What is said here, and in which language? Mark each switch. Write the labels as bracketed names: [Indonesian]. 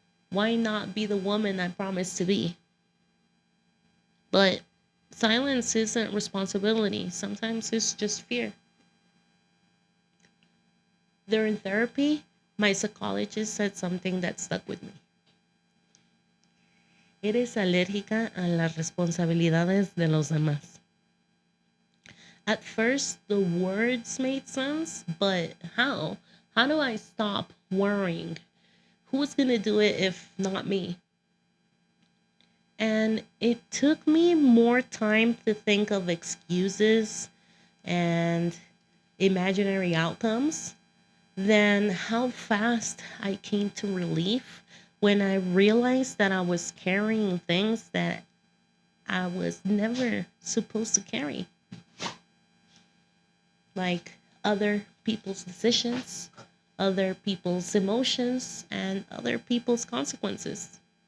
[English] Why not be the woman I promised to be? But silence isn't responsibility. Sometimes it's just fear. During therapy, my psychologist said something that stuck with me. [Spanish] Eres alérgica a las responsabilidades de los demás. [English] At first, the words made sense, but how? How do I stop worrying? Who's going to do it if not me? And it took me more time to think of excuses and imaginary outcomes than how fast I came to relief when I realized that I was carrying things that I was never supposed to carry, like other people's decisions, other people's emotions, and other people's consequences.